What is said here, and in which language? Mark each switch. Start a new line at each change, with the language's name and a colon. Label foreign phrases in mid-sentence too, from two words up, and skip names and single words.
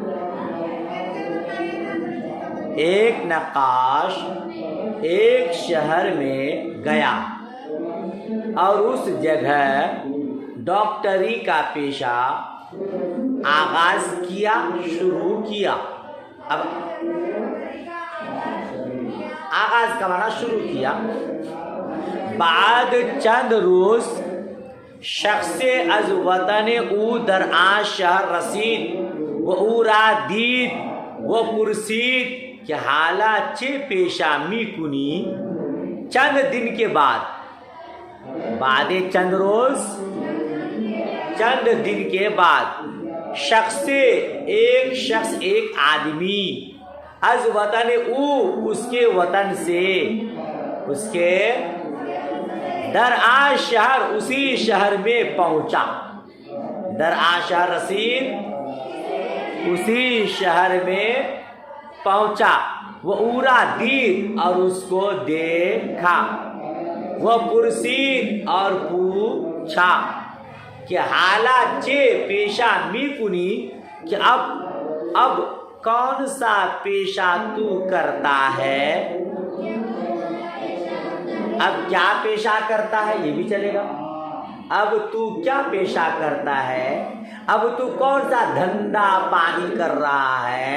Urdu: ایک نقاش ایک شہر میں گیا اور اس جگہ ڈاکٹری کا پیشہ آغاز کیا، شروع کیا۔ اب آغاز کا معنی شروع کیا۔
Persian: بعد چند روز شخص از وطن او در آن شہر رسید و او را دید و پرسید کہ حالا چه پیشہ می کنی؟
Urdu: چند دن کے بعد
Persian: چند روز،
Urdu: چند دن کے بعد ایک شخص ایک آدمی از
Persian: وطن او،
Urdu: اس کے وطن سے، اس کے
Persian: در آ شہر،
Urdu: اسی شہر میں پہنچا،
Persian: در آ شہر رسید،
Urdu: اسی شہر میں پہنچا، وہ
Persian: اورا دید،
Urdu: اور اس کو دیکھا، وہ پرسید، اور پوچھا کہ
Persian: حالا چے پیشہ می کنی،
Urdu: کہ اب کون سا پیشہ تو کرتا ہے؟ اب کیا پیشہ کرتا ہے یہ بھی چلے گا۔ اب تو کیا پیشہ کرتا ہے؟ اب تو کون سا دھندا پانی کر رہا ہے؟